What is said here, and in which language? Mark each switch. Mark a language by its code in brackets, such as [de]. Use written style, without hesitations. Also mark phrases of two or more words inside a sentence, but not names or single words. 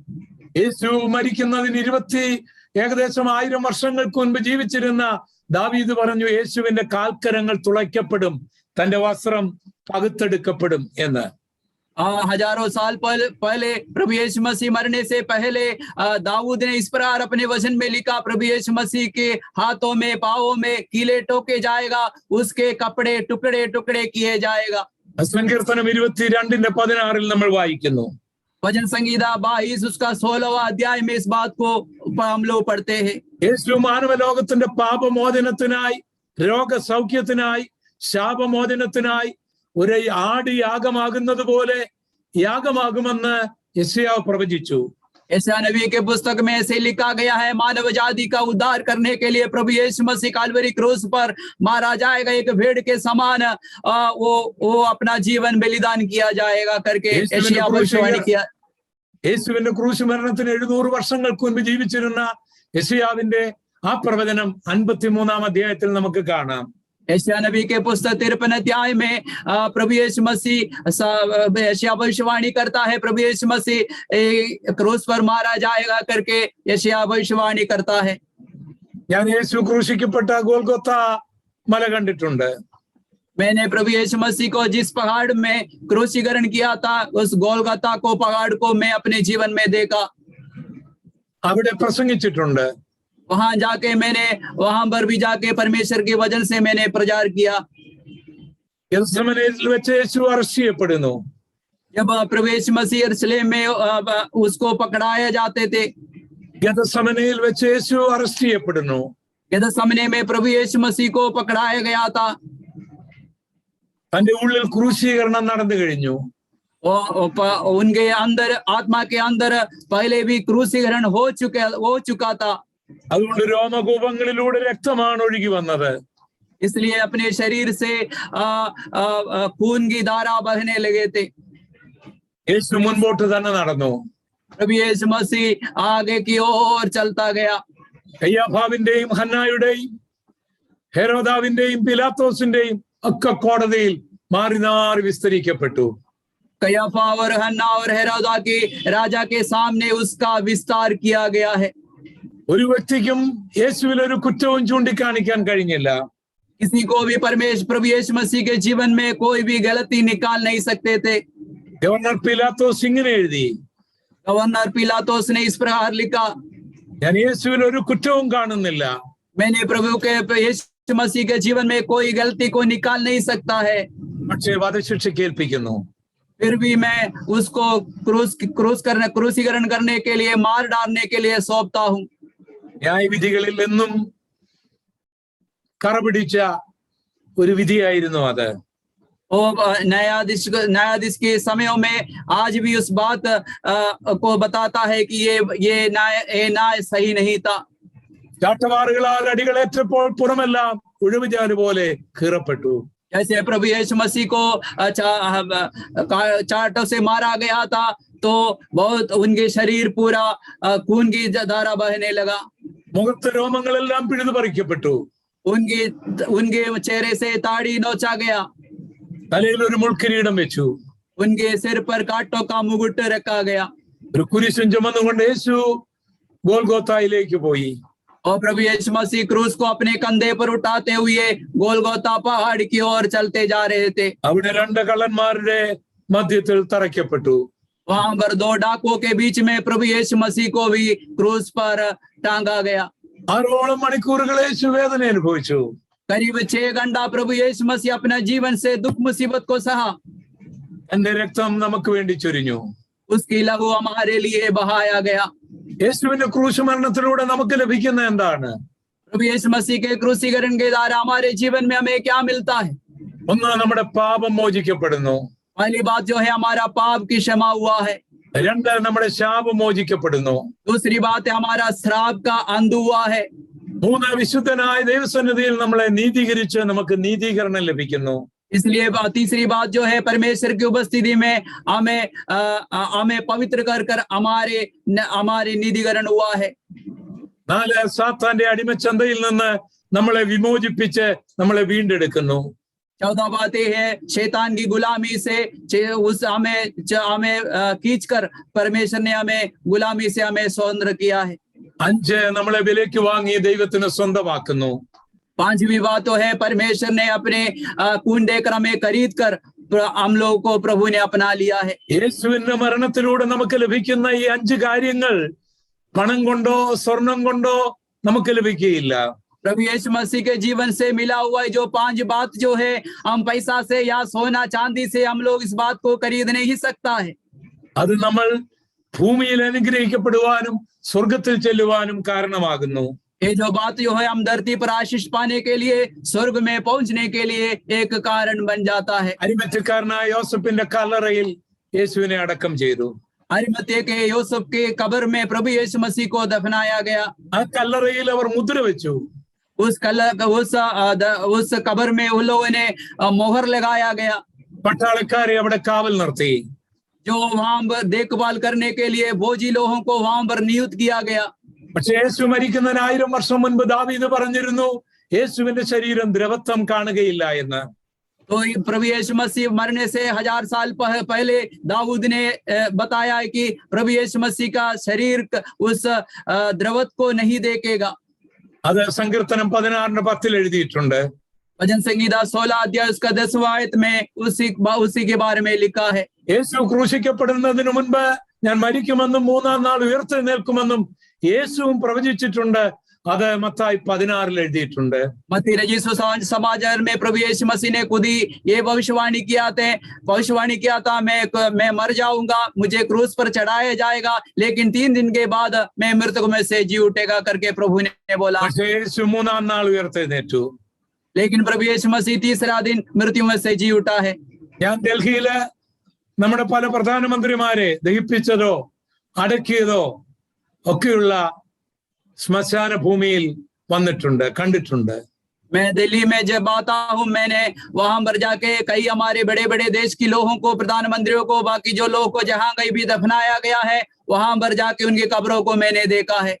[ml] യേശു മരിക്കുന്നതിന് ഏകദേശം 1000 വർഷങ്ങൾക്ക് മുൻപ് ജീവിച്ചിരുന്ന ദാവീദ് പറഞ്ഞു, യേശുവിന്റെ കാൽക്കരങ്ങൾ തുളയ്ക്കപ്പെടും, തന്റെ വസ്ത്രം പകുത്തെടുക്കപ്പെടും എന്ന്. [hi] हजारों साल पहले प्रभु यीशु मसीह मरने से पहले दाऊद ने इस प्रकार अपने वचन में लिखा, प्रभु यीशु मसीह के हाथों में पांवों में कीले ठोके जाएगा, उसके कपड़े टुकड़े टुकड़े किए जाएगा. [ml] സങ്കീർത്തനം 22:16 നമ്മൾ വായിക്കുന്നു. [hi] भजन संगीता 22 उसका 16वां अध्याय में इस बात को हम लोग पढ़ते हैं. [ml] യേശു മാനവലോകത്തിന്റെ പാപമോചനത്തിനായി, രോഗസൗഖ്യത്തിനായി, ശാപമോചനത്തിനായി ഒരു ആട് യാഗമാകുന്നത് പോലെ യാഗമാകുമെന്ന് യെശയ്യാവ് പ്രവചിച്ചു. [hi] यशायाह नबी के पुस्तक में ऐसे लिखा गया है, मानव जाति का उद्धार करने के लिए प्रभु यीशु मसीह काल्वरी क्रूस पर मारा जाएगा, एक भेड़ के समान वो अपना जीवन बलिदान किया जाएगा करके यशायाह भविष्यवाणी किया. [ml] യേശുവിന്റെ ക്രൂശ് മരണത്തിന് 700 വർഷങ്ങൾക്ക് മുൻപ് ജീവിച്ചിരുന്ന യെശയ്യാവിന്റെ ആ പ്രവചനം 53-ാം അധ്യായത്തിൽ നമുക്ക് കാണാം. [hi] यशायाह नबी के पुस्तक 53 अध्याय में प्रभु यीशु मसीह यशायाह भविष्यवाणी करता है, प्रभु यीशु मसीह क्रूस पर मारा जाएगा करके यशायाह भविष्यवाणी करता है. [ml] ഞാൻ യേശു ക്രൂശിക്കപ്പെട്ട ഗോൽഗോത്ത മല കണ്ടിട്ടുണ്ട്. [hi] मैंने प्रभु यीशु मसीह को जिस पहाड़ में क्रूसीकरण किया था, उस गोलगता को पहाड़ को मैं अपने जीवन में देखा. [ml] അവിടെ പ്രസംഗിച്ചിട്ടുണ്ട്. [hi] वहां जाके मैंने वहां पर भी जाके परमेश्वर के वचन से मैंने प्रचार किया. [ml] യെരൂശലേമിൽ വെച്ച് യേശു അറസ്റ്റ് ചെയ്യപ്പെടുന്നു. [hi] जब प्रभु यीशु मसीह यरूशलेम में उसको पकड़ाए जाते थे, [ml] ഗെത്സമനയിൽ വെച്ച് യേശു അറസ്റ്റ് ചെയ്യപ്പെടുന്നു. [hi] गethसेमने में प्रभु यीशु मसीह को पकड़ाया गया था. [ml] തന്റെ ഉള്ളിൽ ക്രൂശീകരണം നടന്നു കഴിഞ്ഞു. [hi] उनके अंदर आत्मा के अंदर पहले भी क्रूसीकरण हो चुका था. [ml] അതുകൊണ്ട് രോമകൂപങ്ങളിലൂടെ രക്തമാണ് ഒഴുകി വന്നത്. [hi] इसलिए अपने शरीर से खून की धारा बहने लगे थे. [ml] യേശു മുൻപോട്ട് തന്നെ നടന്നു. [hi] प्रभु यीशु मसीह आगे की ओर चलता गया. [ml] കയ്യാഫാവിന്റെയും ഹന്നായുടെയും ഹെരോദാവിന്റെയും പിലാത്തോസിന്റെയും ഒക്കെ കോടതിയിൽ മാറി മാറി വിസ്തരിക്കപ്പെട്ടു. [hi] कयाफा और हन्ना और हेरोदा के राजा के सामने उसका विस्तार किया गया है. [ml] ഒരു വ്യക്തിക്കും യേശുവിൽ ഒരു കുറ്റവും ചൂണ്ടിക്കാണിക്കാൻ കഴിഞ്ഞില്ല. [hi] किसी को भी प्रभु यीशु मसीह के जीवन में कोई भी गलती निकाल नहीं सकते थे. [ml] ഗവർണർ പിലാത്തോസ് ഇങ്ങനെ എഴുതി, [hi] गवर्नर पिलातोस ने इस प्रकार लिखा, [ml] ഞാൻ യേശുവിൽ ഒരു കുറ്റവും കാണുന്നില്ല. [hi] मैंने प्रभु के यीशु मसीह के जीवन में कोई गलती को निकाल नहीं सकता है, [ml] പക്ഷേ വധശിക്ഷയ്ക്ക് ഏൽപ്പിക്കുന്നു. [hi] फिर भी मैं उसको क्रूसीकरण करने के लिए, मार डालने के लिए सौंपता हूँ. [ml] ന്യായവിധികളിൽ എന്നും കറപിടിച്ച ഒരു വിധിയായിരുന്നു അത്. [hi] न्यायाधीश के समयों में आज भी उस बात को बताता है कि ये न्याय सही नहीं था. [ml] ചാട്ടവാറുകളാൽ അടികളേറ്റപ്പോൾ പുറമെല്ലാം ഉഴുവുചാല് പോലെ കീറപ്പെട്ടു. [hi] जैसे प्रभु यीशु मसीह को चाटों से मारा गया था, तो बहुत उनके शरीर पूरा खून की धारा बहने लगा. [ml] മുഖത്ത് രോമങ്ങളെല്ലാം പിഴുതു പറിക്കപ്പെട്ടു. [hi] उनके चेहरे से ताड़ी नोचा गया. [ml] തലയിൽ ഒരു മുൾക്കിരീടം വെച്ചു. [hi] उनके सिर पर कांटों का मुकुट रखा गया. [ml] ഒരു കുരിശും ചുമന്നുകൊണ്ട് യേശു ഗോൽഗോത്തായിലേക്ക് പോയി. [hi] और प्रभु यीशु मसीह क्रूस को अपने कंधे पर उठाते हुए गोलगोता पहाड़ की ओर चलते जा रहे थे. [ml] അവിടെ രണ്ട് കള്ളന്മാരുടെ മധ്യത്തിൽ തറയ്ക്കപ്പെട്ടു. [hi] वहां पर 2 डाकुओं के बीच में प्रभु यीशु मसीह को भी क्रूस पर टांगा गया. [ml] 6 മണിക്കൂറുകൾ യേശു വേദന അനുഭവിച്ചു. [hi] करीब 6 घंटा प्रभु यीशु मसीह अपना जीवन से दुख मुसीबत को सहा. [ml] എന്റെ രക്തം നമുക്ക് വേണ്ടി ചൊരിഞ്ഞു. [hi] उसकी लहू हमारे लिए बहाया गया. [ml] യേശുവിന്റെ ക്രൂശ് മരണത്തിലൂടെ നമുക്ക് ലഭിക്കുന്ന എന്താണ്? [hi] प्रभु यीशु मसीह के क्रूसीकरण के द्वारा हमारे जीवन में हमें क्या मिलता है? [ml] ഒന്ന്, നമ്മുടെ പാപം മോചിക്കപ്പെടുന്നു. [hi] पहली बात जो है, हमारा पाप की क्षमा हुआ है. [ml] 2, നമ്മുടെ ശാപം മോചിക്കപ്പെടുന്നു. [hi] दूसरी बात है, हमारा श्राप का अंत हुआ है. [ml] 3, വിശുദ്ധനായ ദൈവസന്നിധിയിൽ നമ്മളെ നീതീകരിച്ച് നമുക്ക് നീതീകരണം ലഭിക്കുന്നു. [hi] इसलिए तीसरी बात जो है, परमेश्वर की उपस्थिति में हमें पवित्र कर हमारे निधिकरण हुआ है. [ml] 4, സാത്താന്റെ അടിമച്ചന്തയിൽ നിന്ന് നമ്മളെ വിമോചിപ്പിച്ച് നമ്മളെ വീണ്ടെടുക്കുന്നു. [hi] 14 बात यह है, शैतान की गुलामी से हमें खींचकर परमेश्वर ने हमें गुलामी से हमें स्वतंत्र किया है। [ml] 5 നമ്മളെ വിലയ്ക്ക് വാങ്ങി ദൈവത്തിന് സ്വന്തമാക്കുന്നു. [hi] 5वीं बात तो है, परमेश्वर ने अपने खून देकर हमें खरीद कर हम लोगों को प्रभु ने अपना लिया है। [ml] യേശുവിന്റെ മരണത്തിലൂടെ നമുക്ക് ലഭിക്കുന്ന ഈ 5 കാര്യങ്ങൾ പണം കൊണ്ടോ സ്വർണം കൊണ്ടോ നമുക്ക് ലഭിക്കുകയില്ല. [hi] प्रभु यीशु मसीह के जीवन से मिला हुआ जो 5 बात जो है, हम पैसा से या सोना चांदी से हम लोग इस बात को खरीद नहीं सकता है। [ml] അത് നമ്മൾ ഭൂമിയിൽ അനുഗ്രഹിക്കപ്പെടുവാനും സ്വർഗത്തിൽ ചെല്ലുവാനും കാരണമാകുന്നു. [hi] ये जो बात जो है, हम धरती पर आशीष पाने के लिए, स्वर्ग में पहुंचने के लिए एक कारण बन जाता है। [ml] അരിമത്യക്കാരനായ യോസഫിന്റെ കല്ലറയിൽ യേശുവിനെ അടക്കം ചെയ്തു. [hi] अरिमत्या के यूसुफ के कब्र में प्रभु यीशु मसीह को दफनाया गया। [ml] ആ കല്ലറയിൽ അവർ മുദ്ര വെച്ചു. [hi] उस कब्र में उन लोगों ने मोहर लगाया गया। [ml] പട്ടാളക്കാരെ അവിടെ കാവൽ നിർത്തി. [hi] जो वहां पर देखभाल करने के लिए फौजी लोगों को वहां पर नियुक्त किया गया। [ml] പക്ഷെ യേശു മരിക്കുന്നതിന് 1000 വർഷം മുൻപ് ദാവീദ് പറഞ്ഞിരുന്നു, യേശുവിന്റെ ശരീരം ദ്രവത്വം കാണുകയില്ല എന്ന്. [hi] तो प्रभु यीशु मसीह मरने से 1000 साल पहले दाऊद ने बताया है कि प्रभु यीशु मसीह का शरीर उस द्रवत को नहीं देखेगा। [ml] അത് സങ്കീർത്തനം 16:10 എഴുതിയിട്ടുണ്ട്. [hi] भजन संगीता 16 अध्याय उसका 10वां आयत में उसी के बारे में लिखा है। [ml] യേശു ക്രൂശിക്കപ്പെടുന്നതിന് മുൻപ് ഞാൻ മരിക്കുമെന്നും 3-ാം നാൾ ഉയർത്തെഴുന്നേൽക്കുമെന്നും യേശുവും പ്രവചിച്ചിട്ടുണ്ട്. അത് മത്തായി 16 എഴുതിയിട്ടുണ്ട്. [hi] मत्ती रचित समाचार में प्रभु यीशु मसीह ने खुद ही ये भविष्यवाणी किया था, मैं मर जाऊंगा, मुझे क्रूस पर चढ़ाया जाएगा, लेकिन 3 दिन के बाद मैं मृतकों में से जी उठेगा करके प्रभु ने बोला। [ml] പക്ഷേ യേശു 3-ാം നാൾ ഉയർത്തെഴുന്നേറ്റു. [hi] लेकिन प्रभु यीशु मसीह तीसरा दिन मृत्यु में से जी उठा है। [ml] ഞാൻ ഡൽഹിയില് നമ്മുടെ പല പ്രധാനമന്ത്രിമാരെ ദഹിപ്പിച്ചതോ അടക്കിയതോ ഒക്കെയുള്ള ശ്മശാന ഭൂമിയിൽ വന്നിട്ടുണ്ട്, കണ്ടിട്ടുണ്ട്. [hi] मैं दिल्ली में जब आता हूँ, मैंने वहां पर जाके कई हमारे बड़े बड़े देश के लोगों को, प्रधानमंत्रियों को, बाकी जो लोगों को जहां कहीं भी दफनाया गया है, वहां पर जाके उनकी कब्रों को मैंने देखा है।